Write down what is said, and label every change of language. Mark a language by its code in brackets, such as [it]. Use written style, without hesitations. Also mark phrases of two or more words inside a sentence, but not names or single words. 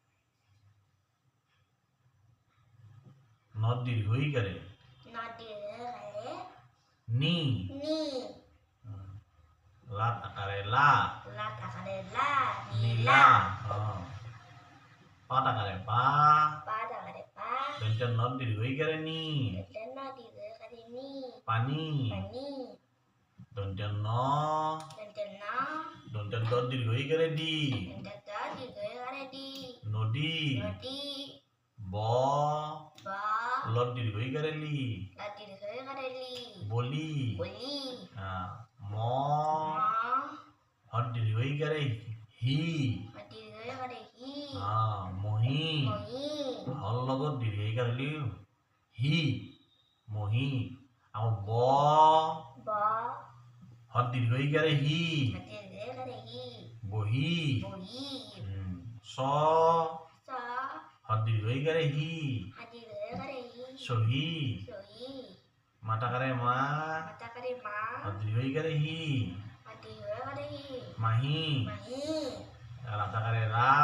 [as] নত দীর্ঘই কারে নি লাত আকারে লা নীলা পাত আকারে পা দন্ত্য নত দীর্ঘই কারে নি পানি দন্ত্য ন দন্ত্য দ দীর্ঘই কারে দি নদী ব লত দীর্ঘই কারে লি বলি ম হত দীর্ঘই কারে হি মহি হল লগত দীর্ঘই কারে লি হি মহি আৰু ব হত দীর্ঘই কারে হি বহি স হত দীর্ঘই কারে হি সহি মাতা কারে মা হত দীর্ঘই কারে হি মাহি রাতা কারে রা